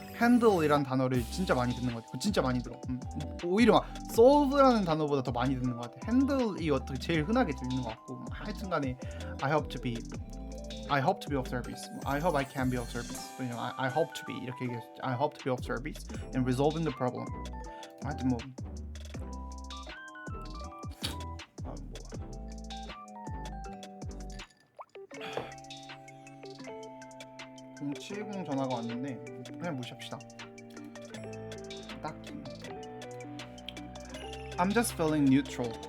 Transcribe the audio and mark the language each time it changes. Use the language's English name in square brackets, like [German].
[Korean] handle이란 단어를 진짜 많이 듣는 것 같아. 진짜 많이 들어. 오히려 막 solve라는 단어보다 더 많이 듣는 것 같아. handle이 어떻게 제일 흔하게 들리는 것 같고 하여튼간에 [English] I hope to be of service. I hope I can be of service. I hope to be [Korean] 이렇게 얘기했어. [English] I hope to be of service in resolving the problem. [Korean] 하여튼 뭐 070 전화가 왔는데 그냥 무시합시다. [English] 딱히 I'm just feeling neutral.